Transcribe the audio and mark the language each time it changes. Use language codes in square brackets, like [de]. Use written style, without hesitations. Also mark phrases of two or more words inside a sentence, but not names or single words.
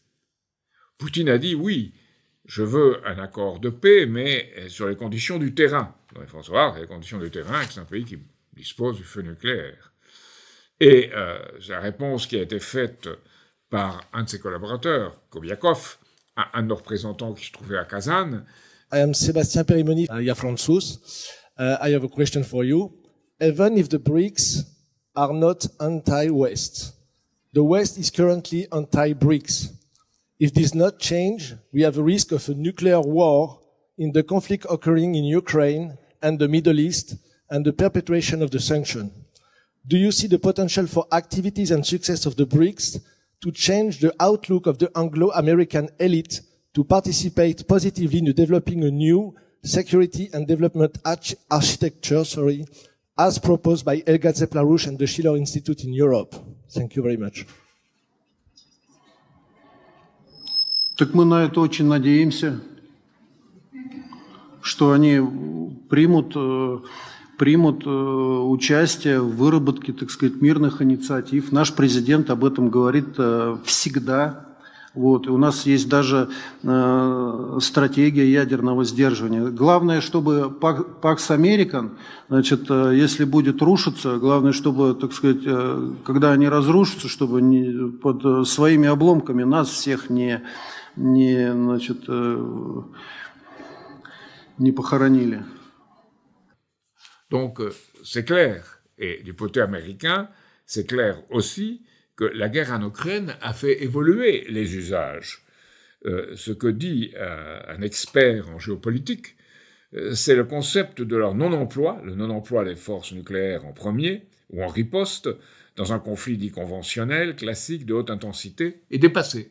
[fr] Poutine a dit, oui, je veux un accord de paix, mais sur les conditions du terrain. Donc, il faut savoir les conditions du terrain, c'est un pays qui dispose du feu nucléaire. Et la réponse qui a été faite par un de ses collaborateurs, Kobiakov, un de nos représentants qui se trouvait à Kazan. [en] I am Sébastien Perimoni, Ria Franzus. I have a question for you. Even if the BRICS are not anti-West, the West is currently anti-BRICS. If this not change, we have a risk of a nuclear war in the conflict occurring in Ukraine and the Middle East and the perpetuation of the sanction. Do you see the potential for activities and success of the BRICS to change the outlook of the Anglo-American elite to participate positively in developing a new security and development architecture, as proposed by Elga Zepp-LaRouche and the Schiller Institute in Europe? Thank you very much. [ru] Так мы на это очень надеемся, что они примут участие в выработке, так сказать, мирных инициатив. Наш президент об этом говорит всегда. Вот. И у нас есть даже стратегия ядерного сдерживания. Главное, чтобы Pax American, значит, если будет рушиться, главное, чтобы, так сказать, когда они разрушатся, чтобы под своими обломками нас всех не похоронили. [fr] Donc, c'est clair. Et du côté américain, c'est clair aussi que la guerre en Ukraine a fait évoluer les usages. Ce que dit un expert en géopolitique, c'est le concept de leur non-emploi, le non-emploi des forces nucléaires en premier, ou en riposte, dans un conflit dit conventionnel, classique, de haute intensité, est dépassé.